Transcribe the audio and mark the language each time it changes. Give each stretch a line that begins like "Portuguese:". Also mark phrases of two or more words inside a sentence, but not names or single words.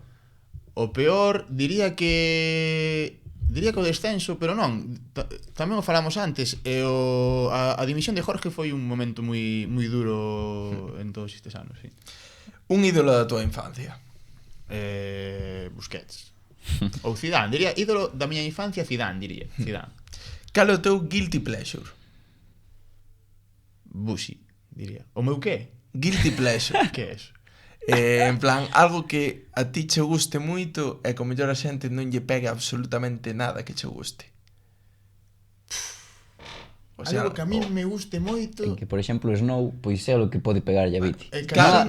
Galician: O peor, diría que o descenso, pero non, tamén o falamos antes, e a dimisión de Jorge foi un momento moi duro en todos estes anos, sí. Un ídolo da tua infancia? Busquets. Ou Zidane, diría, ídolo da miña infancia, Zidane, diría, Zidane. Cal é o teu
English: guilty pleasure?
Galician: Busi, diría. O meu que?
English: Guilty pleasure.
Galician: Que é eso? En plan, algo que a ti che guste moito e que o mellor a xente non lle pegue absolutamente nada que che guste. Algo que a mí me guste moito. En que, por exemplo, o Snow, pois é o que pode pegar a Viti. Claro.